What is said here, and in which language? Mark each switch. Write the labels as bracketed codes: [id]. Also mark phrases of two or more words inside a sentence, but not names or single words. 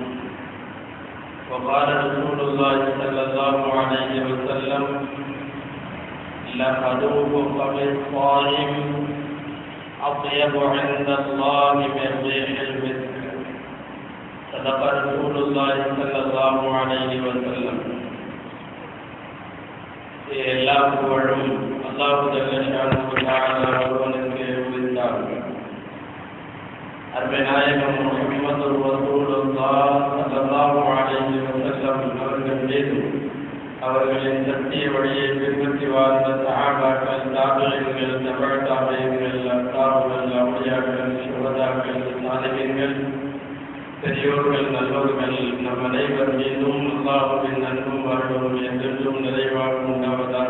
[ar] وقال رسول الله صلى الله عليه وسلم لخلوف فم الصائم أطيب عند الله من ريح المسك صدق رسول الله صلى الله عليه وسلم [ta] எல்லா புகழும் அல்லாஹ் [ar] جل شأنه تعالى [ta] ஒருவனுக்கு உரித்தாகும். அருமை நாயகம் முஹம்மது ரசூலுல்லாஹ் [ar] صلى الله عليه وسلم [ta] அவர்கள் மீதும் அவர்களின் சத்திய வழியை பின்பற்றி வாழ்ந்த சஹாபாக்கள், தாபிஈன்கள், தபஅ தாபிஈன்கள், அஸ்ஹாபுல் அவுலியாக்கள், ஷுஹதாக்கள், சாலிஹீன்கள், பெரியோர்கள், நல்லோர்கள் நம் அனைவர் மீதும் அல்லாஹ்வின் அன்பும் அருளும் என்றென்றும் நிறைவாக உண்டாவதாக.